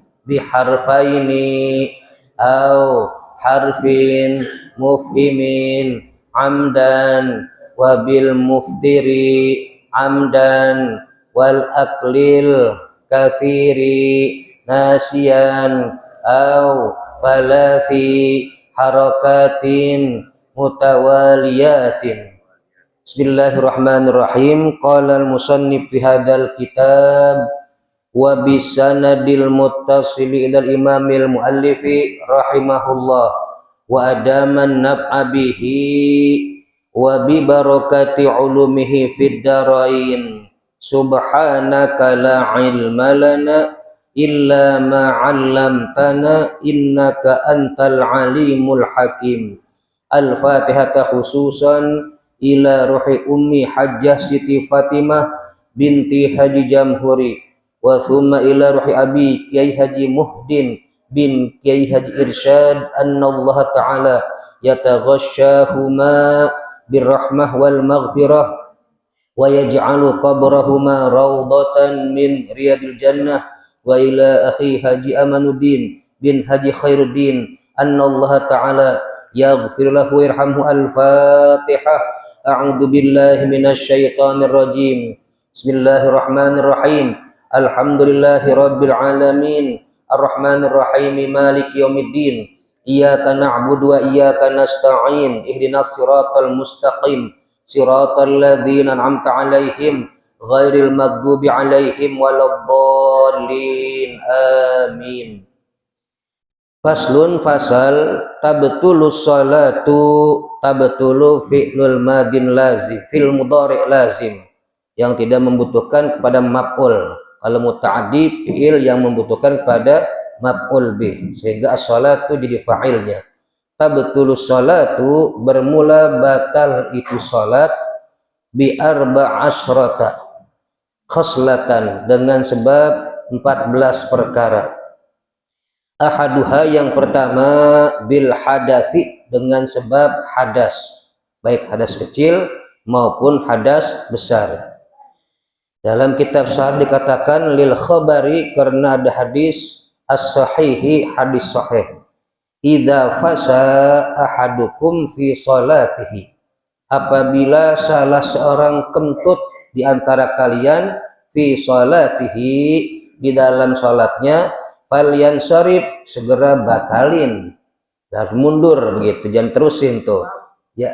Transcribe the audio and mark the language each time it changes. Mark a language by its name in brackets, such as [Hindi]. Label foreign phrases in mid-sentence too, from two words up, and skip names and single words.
[Arabic] بحرفين أو حرف مفهم عمدا وبالمفطر عمدا والأكل الكثير ناسيا أو ثلاث حركات متواليات. بسم الله الرحمن الرحيم. قال المصنف في هذا الكتاب وبسنده المتصل إلى الإمام المؤلف رحمه الله وأدام النفع به وببركة علومه في الدارين. سبحانك لا علم لنا إلا ما علمتنا إنك أنت العليم الحكيم. Al-Fatihah khususan ila ruhi ummi Hajjah Siti Fatimah binti Haji Jamhuri, wa ثم إلى روح أبي Kiai Haji Muhdin بن Kiai Haji Irsyad أن الله تعالى يتغشاهما بالرحمة والمغفرة ويجعل قبرهما روضة من رياض الجنة، وإلى أخي Haji Amanuddin بن Haji Khairuddin أن الله تعالى يغفر له وارحمه. Al-Fatihah. أعوذ بالله من الشيطان الرجيم. بسم الله الرحمن الرحيم. الحمد لله رب العالمين. الرحمن الرحيم. مالك يوم الدين. إياك نعبد وإياك نستعين اهدنا الصراط المستقيم صراط الذين أنعمت عليهم غير المغضوب عليهم ولا الضالين آمين. فصل فصل تبطل الصلاة تبطل فعل ماض لازم في المضارع لازم [Indonesian] yang tidak membutuhkan kepada maf'ul. Kalau muta'addi fi'il yang membutuhkan kepada [Arabic] مفعول به [Indonesian] sehingga as-sholatu jadi fa'ilnya. [Arabic] تبطل الصلاة [Indonesian] bermula batal itu salat [Arabic] بأربع عشرة خصلة [Indonesian] dengan sebab 14 perkara. Ahaduha yang pertama [Arabic] بالحدث [Indonesian] dengan sebab hadas, baik hadas kecil maupun hadas besar. Dalam kitab Sahih dikatakan [Arabic] للخبر [Indonesian] karena ada hadis as-sahihi, hadis sahih. [Arabic] إذا فسا أحدكم في صلاته, [Indonesian] apabila salah seorang kentut di antara kalian [Arabic] في صلاته [Indonesian] di dalam salatnya, [Arabic] فلينصرف [Indonesian] segera batalin, harus mundur begitu, jangan terusin tuh ya.